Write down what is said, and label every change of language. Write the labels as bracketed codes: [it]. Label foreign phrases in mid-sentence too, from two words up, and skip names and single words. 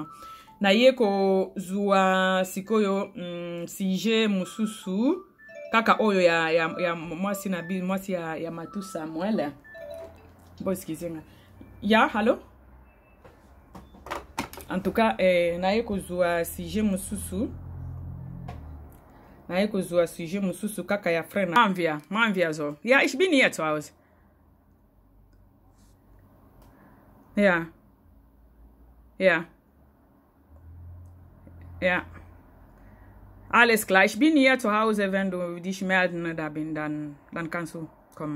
[ln] Na ye ko zua sikoyo sije mususu kaka oyo ya mwasi na bi mwasi ya Matu Samuel. [fr] Bon, excusez-moi. Ya, hallo? En tout cas, [ln] na ye ko zua sije mususu. Na ye ko zua sije mususu kaka ya frère na Manvia zo. [de] Ja, ich bin hier zu Hause. Ja. Ja. Ja. Alles klar, ich bin hier zu Hause, wenn du dich melden da bin, dann kannst du kommen.